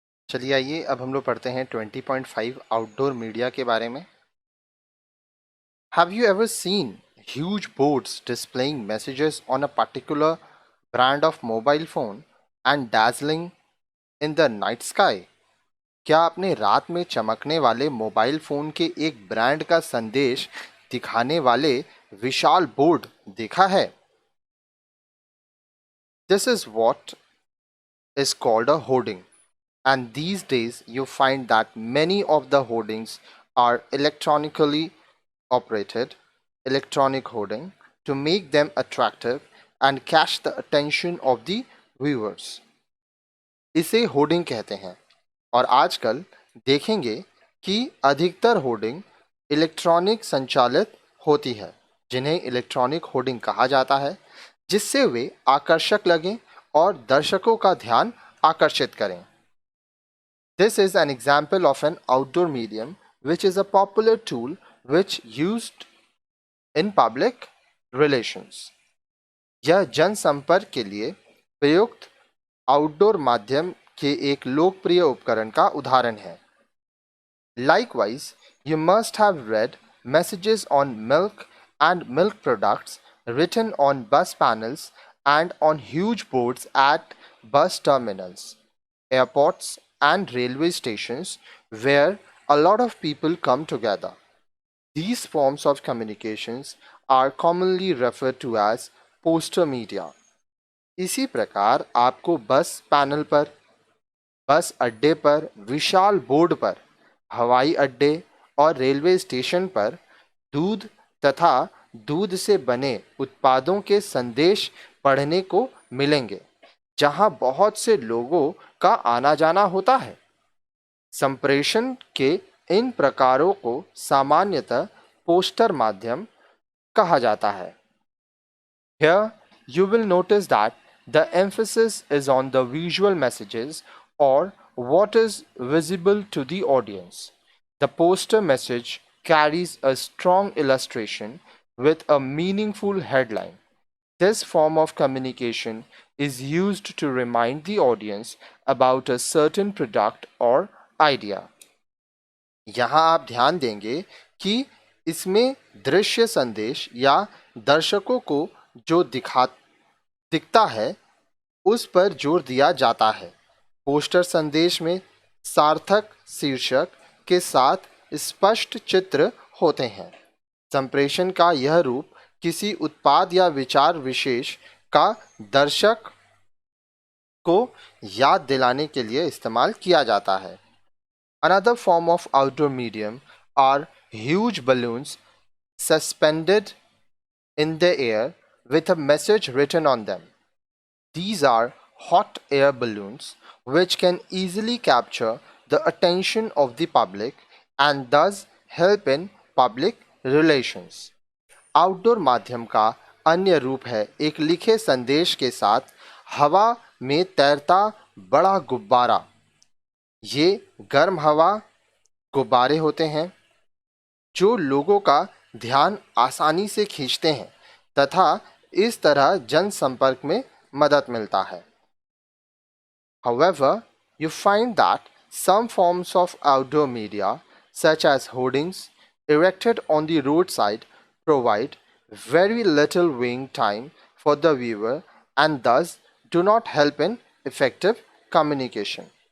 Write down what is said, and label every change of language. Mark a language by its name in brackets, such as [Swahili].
[Hindi] चलिए आइए अब हम लोग पढ़ते हैं 20.5 आउटडोर मीडिया के बारे में. [English] Have you ever seen huge boards displaying messages on a particular brand of mobile phone and dazzling in the night sky? [Hindi] क्या आपने रात में चमकने वाले मोबाइल फोन के एक ब्रांड का संदेश दिखाने वाले विशाल बोर्ड देखा है? [English] This is what is called a hoarding. And these days you find that many of the hoardings are electronically operated, electronic hoarding, to make them attractive and catch the attention of the viewers. [Hindi] इसे hoarding कहते हैं और आजकल देखेंगे कि अधिकतर hoarding electronic संचालित होती है, जिन्हें इलेक्ट्रॉनिक होर्डिंग कहा जाता है, जिससे वे आकर्षक लगें और दर्शकों का ध्यान आकर्षित करें. [English] This is an example of an outdoor medium which is a popular tool which used in public relations. [Hindi] यह जनसंपर्क के लिए प्रयुक्त आउटडोर माध्यम के एक लोकप्रिय उपकरण का उदाहरण है. [English] Likewise, you must have read messages on milk and milk products written on bus panels and on huge boards at bus terminals, airports, and railway stations where a lot of people come together. These forms of communications are commonly referred to as poster media. [Hindi] इसी प्रकार आपको बस panel पर, बस अड्डे पर, विशाल board पर, हवाई अड्डे और रेलवे स्टेशन पर दूध तथा दूध से बने उत्पादों के संदेश पढ़ने को मिलेंगे, जहां बहुत से लोगों का आना जाना होता है. संप्रेषण के इन प्रकारों को सामान्यतः पोस्टर माध्यम कहा जाता है. [English] Here you will notice that the emphasis is on the visual messages or what is visible to the audience. The poster message carries a strong illustration with a meaningful headline. This form of communication is used to remind the audience about a certain product or idea. [Hindi] यहाँ आप ध्यान देंगे कि इसमें दृश्य संदेश या दर्शकों को जो दिखता है उस पर जोर दिया जाता है. पोस्टर संदेश में सार्थक शीर्षक के साथ स्पष्ट चित्र होते हैं. संप्रेषण का यह रूप किसी उत्पाद या विचार विशेष का दर्शक को याद दिलाने के लिए इस्तेमाल किया जाता है. [English] Another form of outdoor medium are huge balloons suspended in the air with a message written on them. These are hot air balloons which can easily capture the attention of the public and thus help in public relations. [Hindi] Outdoor माध्यम का अन्य रूप है एक लिखे संदेश के साथ हवा में तैरता बड़ा गुब्बारा. ये गर्म हवा गुब्बारे होते हैं जो लोगों का ध्यान आसानी से खींचते हैं तथा इस तरह जनसंपर्क में मदद मिलता है. [English] However, you find that some forms of outdoor media, such as hoardings erected on the roadside, provide very little viewing time for the viewer and thus do not help in effective communication.